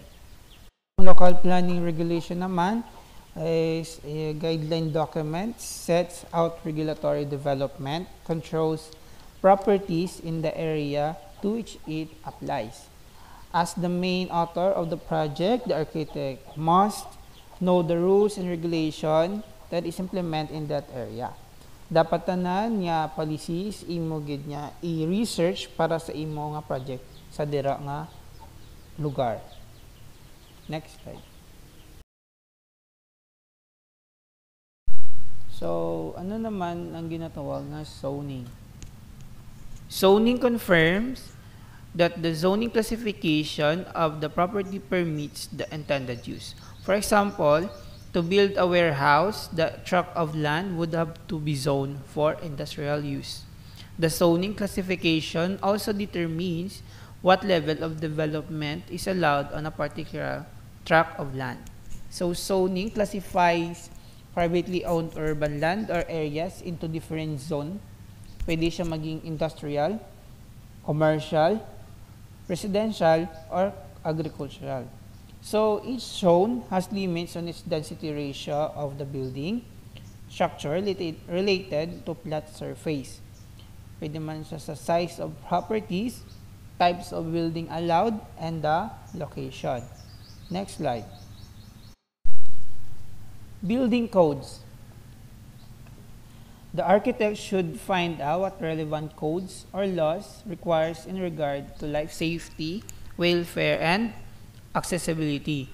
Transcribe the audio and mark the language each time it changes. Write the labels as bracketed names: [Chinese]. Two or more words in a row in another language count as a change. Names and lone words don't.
[English] Local planning regulation naman is a guideline document sets out regulatory development, controls properties in the area to which it applies. As the main author of the project, the architect must know the rules and regulation that is implemented in that area. [Hiligaynon] Dapat tanan nga policies imo gid nya i-research para sa imo nga project sa dira nga lugar. [English] Next slide. [Hiligaynon] So, ano naman ang ginatawag na zoning? [English] Zoning confirms that the zoning classification of the property permits the intended use. For example, to build a warehouse, the tract of land would have to be zoned for industrial use. The zoning classification also determines what level of development is allowed on a particular tract of land. So, zoning classifies privately owned urban land or areas into different zone. [Hiligaynon] Pwede siya maging [English] industrial, commercial, residential, or agricultural. So each zone has limits on its density ratio of the building structure related to plot surface. [Hiligaynon] Pwede man siya sa [English] size of properties, types of building allowed, and the location. Next slide. Building codes. The architect should find out what relevant codes or laws requires in regard to life safety, welfare, and accessibility.